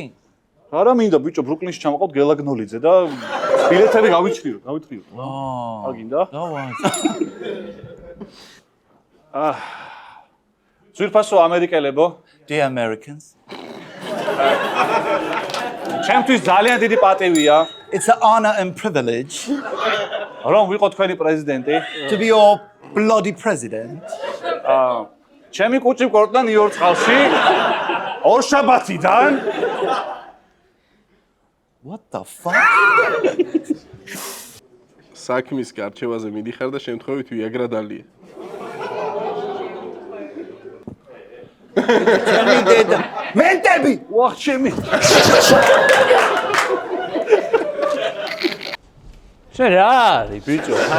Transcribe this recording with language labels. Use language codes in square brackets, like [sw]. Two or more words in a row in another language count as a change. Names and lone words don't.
[ka] არა მინდა ბიჭო, ბრუკლინში ჩამოყავთ გელაგნოლიძე და ბილეთები გავიჩხირო. აგინდა? დავაი. ძვირფასო ამერიკელებო, [en] The Americans. [ka] ჩემთვის ძალიან დიდი პატივია, [en] It's an honor and privilege [ka] რომ ვიყო თქვენი პრეზიდენტი. [en] to be your bloody president. [ka] ჩემი კუჭი მკორტდა ნიუ-იორკ წყალში. ორშაბათიდან [en] What the fuck? [ka] საქმის გარჩევაზე მიდიხარ და შემთხვევით ვიაგრა დალიე. ჩემი დედა. მენტები. ვახ ჩემი. შენ რა არის ბიჭო?